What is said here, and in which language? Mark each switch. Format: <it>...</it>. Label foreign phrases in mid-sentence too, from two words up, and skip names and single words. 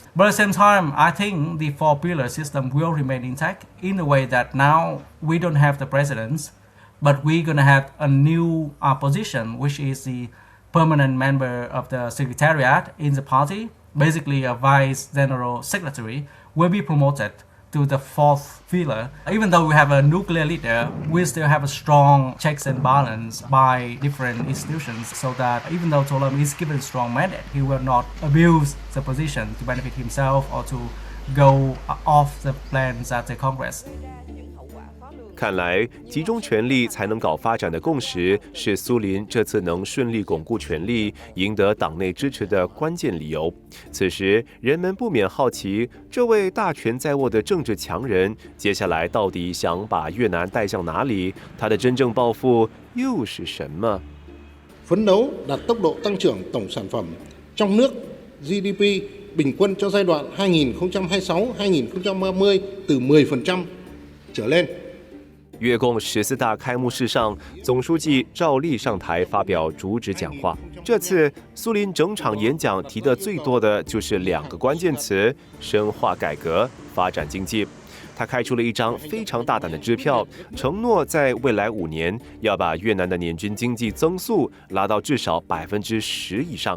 <en>But at the same time, I think the 4-pillar system will remain intact in the way that now we don't have the presidents, but we're going to have a new position, which is the permanent member of the secretariat in the party, basically a vice general secretary, will be promoted to the 4th pillar. Even though we have a nuclear leader, we still have a strong checks and balance by different institutions, so that even though To Lâm is given a strong mandate, he will not abuse the position to benefit himself or to go off the plans at the Congress.</en> <zh>看来，集中权力才能搞发展的共识，是苏林这次能顺利巩固权力、赢得党内支持的关键理由。此时，人们不免好奇，这位大权在握的政治強人，接下來到底想把越南帶向哪里？他的真正抱負又是什麼？</zh> <vi>Phấn đấu đạt tốc độ tăng trưởng tổng sản phẩm trong nước GDP bình quân cho giai đoạn 2026-2030 từ 10% trở lên。</vi> <zh>越共14大开幕式上，总书记赵立上台发表主旨讲话。这次苏林整场演讲提的最多的就是2个关键词：深化改革、发展经济。他开出了一张非常大胆的支票，承诺在未来5年要把越南的年均经济增速拉到至少10%以上。</zh>